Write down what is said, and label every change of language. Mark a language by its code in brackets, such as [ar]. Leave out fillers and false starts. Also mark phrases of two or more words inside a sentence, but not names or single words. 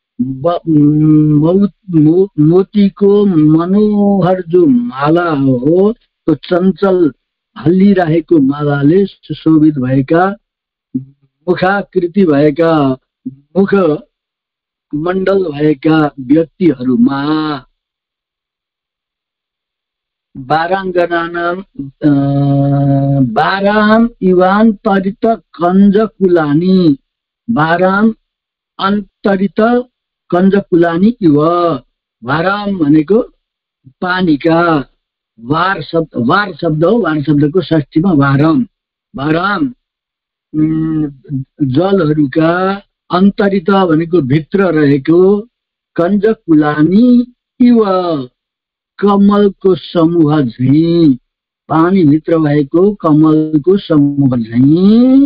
[ne] मोतीको मनोहर जो माला हो, त्यो चञ्चल हल्लिरहेको मालाले सुशोभित भएका, मुखाकृति भएका, मुख मण्डल भएका व्यक्तिहरूमा [sa] बाराम इवान्तरित कञ्जकुलानि, बाराम अन्तरित कञ्जकुलानि इव। [ne] वाराम भनेको पानीका, वार शब्द हो, वार शब्दको षष्ठीमा वारम, वाराम जलहरूका, अन्तरित भनेको भित्र रहेको, [sa] कञ्जकुलानि इव [ne] कमलको समूह झैँ, पानीभित्र भएको कमलको समूह झैँ।